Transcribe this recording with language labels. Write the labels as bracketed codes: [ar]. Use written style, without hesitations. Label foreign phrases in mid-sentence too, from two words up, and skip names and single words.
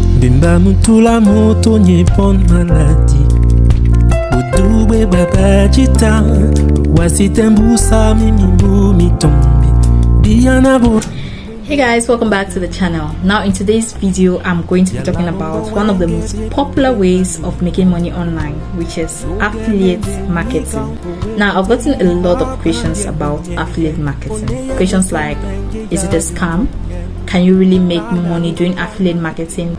[en] Bimba mutula moto nyepon maladi Budube baba jita Wasitembusa mimimu mitombi Diana bo. Hey guys, welcome back to the channel. Now in today's video I'm going to be talking about one of the most popular ways of making money online, which is affiliate marketing. Now I've gotten a lot of questions about affiliate marketing. Questions like, is it a scam? Can you really make money doing affiliate marketing?